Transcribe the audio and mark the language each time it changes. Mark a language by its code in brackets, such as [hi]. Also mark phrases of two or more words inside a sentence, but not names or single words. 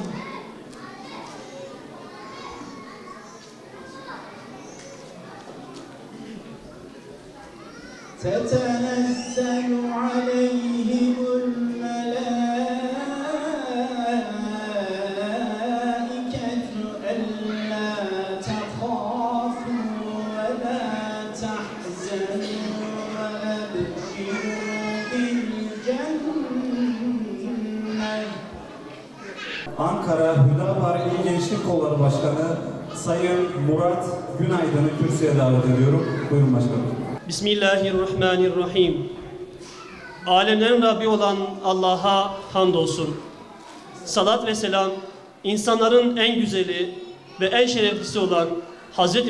[ar] تتنزل عليهم الملائكة ألا تخافوا ولا تحزنوا وأبشروا بالجنة. [tr] Ankara Hüdapar İl Gençlik Kolları Başkanı Sayın Murat Günaydın'ı kürsüye davet ediyorum. Buyurun başkanım. Bismillahirrahmanirrahim. Alemlerin Rabbi olan Allah'a hamdolsun. Salat ve selam, insanların en güzeli ve en şereflisi olan Hz.